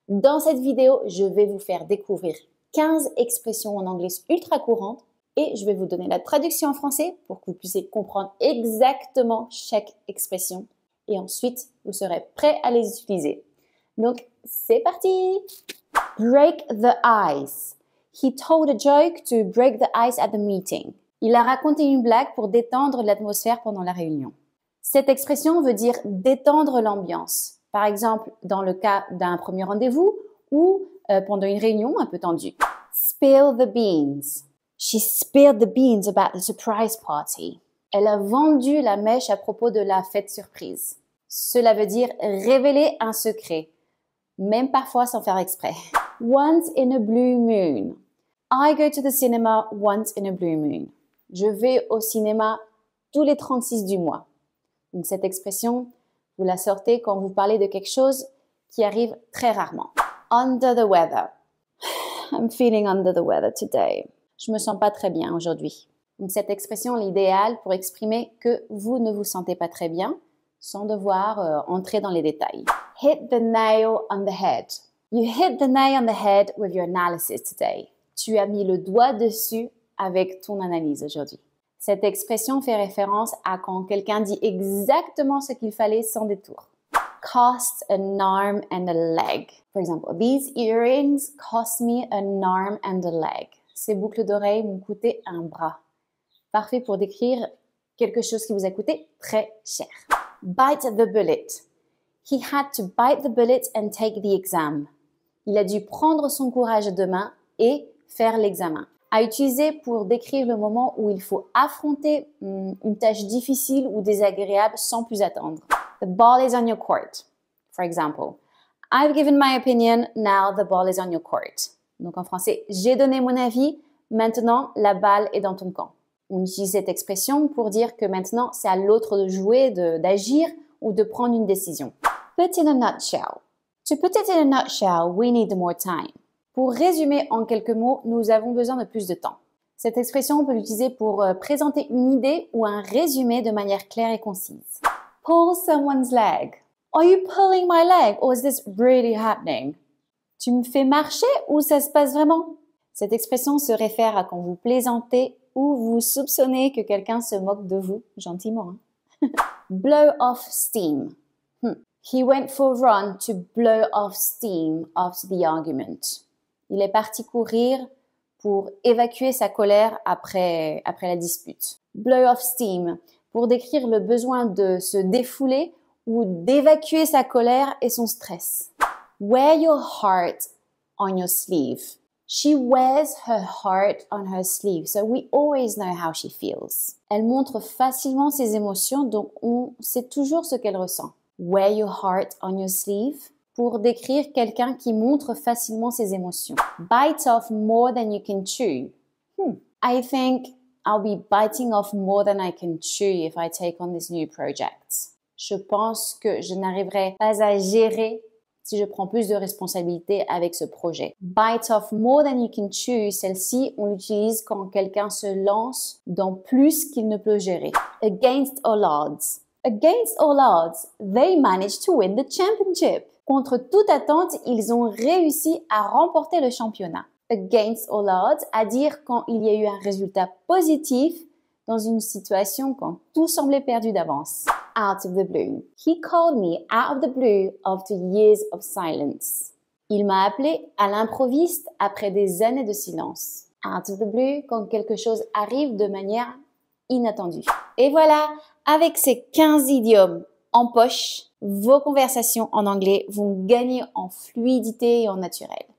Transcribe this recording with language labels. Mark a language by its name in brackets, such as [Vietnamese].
[French] Dans cette vidéo, je vais vous faire découvrir 15 expressions en anglais ultra courantes et je vais vous donner la traduction en français pour que vous puissiez comprendre exactement chaque expression et ensuite vous serez prêt à les utiliser. Donc, c'est parti! [English] Break the ice. He told a joke to break the ice at the meeting. [French] Il a raconté une blague pour détendre l'atmosphère pendant la réunion. Cette expression veut dire détendre l'ambiance. Par exemple, dans le cas d'un premier rendez-vous ou pendant une réunion un peu tendue. [English] Spill the beans. She spilled the beans about the surprise party. [French] Elle a vendu la mèche à propos de la fête surprise. Cela veut dire révéler un secret, même parfois sans faire exprès. [English] Once in a blue moon. I go to the cinema once in a blue moon. [French] Je vais au cinéma tous les 36 du mois. Donc cette expression, vous la sortez quand vous parlez de quelque chose qui arrive très rarement. [English] Under the weather. I'm feeling under the weather today. [French] Je me sens pas très bien aujourd'hui. Donc cette expression est l'idéal pour exprimer que vous ne vous sentez pas très bien sans devoir entrer dans les détails. [English] Hit the nail on the head. You hit the nail on the head with your analysis today. [French] Tu as mis le doigt dessus avec ton analyse aujourd'hui. Cette expression fait référence à quand quelqu'un dit exactement ce qu'il fallait sans détour. [English] Cost an arm and a leg. For example, these earrings cost me an arm and a leg. [French] Ces boucles d'oreilles m'ont coûté un bras. Parfait pour décrire quelque chose qui vous a coûté très cher. [English] Bite the bullet. He had to bite the bullet and take the exam. [French] Il a dû prendre son courage à deux mains et faire l'examen. À utiliser pour décrire le moment où il faut affronter une tâche difficile ou désagréable sans plus attendre. [English] The ball is on your court. For example, I've given my opinion, now the ball is on your court. [French] Donc en français, j'ai donné mon avis, maintenant la balle est dans ton camp. On utilise cette expression pour dire que maintenant c'est à l'autre de jouer, d'agir ou de prendre une décision. [English] Put in a nutshell. To put it in a nutshell, we need more time. [French] Pour résumer en quelques mots, nous avons besoin de plus de temps. Cette expression, on peut l'utiliser pour présenter une idée ou un résumé de manière claire et concise. [English] Pull someone's leg. Are you pulling my leg or is this really happening? [French] Tu me fais marcher ou ça se passe vraiment? Cette expression se réfère à quand vous plaisantez ou vous soupçonnez que quelqu'un se moque de vous, gentiment. [English] Blow off steam. He went for a run to blow off steam after the argument. [French] Il est parti courir pour évacuer sa colère après la dispute. [English] Blow off steam, [French] pour décrire le besoin de se défouler ou d'évacuer sa colère et son stress. [English] Wear your heart on your sleeve. She wears her heart on her sleeve, so we always know how she feels. [French] Elle montre facilement ses émotions, donc on sait toujours ce qu'elle ressent. [English] Wear your heart on your sleeve, [French] pour décrire quelqu'un qui montre facilement ses émotions. [English] Bite off more than you can chew. I think I'll be biting off more than I can chew if I take on this new project. [French] Je pense que je n'arriverai pas à gérer si je prends plus de responsabilités avec ce projet. [English] Bite off more than you can chew, [French] celle-ci, on l'utilise quand quelqu'un se lance dans plus qu'il ne peut gérer. [English] Against all odds. Against all odds, they managed to win the championship. [French] Contre toute attente, ils ont réussi à remporter le championnat. [English] Against all odds, [French] à dire quand il y a eu un résultat positif dans une situation quand tout semblait perdu d'avance. [English] Out of the blue. He called me out of the blue after years of silence. [French] Il m'a appelé à l'improviste après des années de silence. [English] Out of the blue, [French] quand quelque chose arrive de manière inattendue. Et voilà, avec ces 15 idiomes en poche, vos conversations en anglais vont gagner en fluidité et en naturel.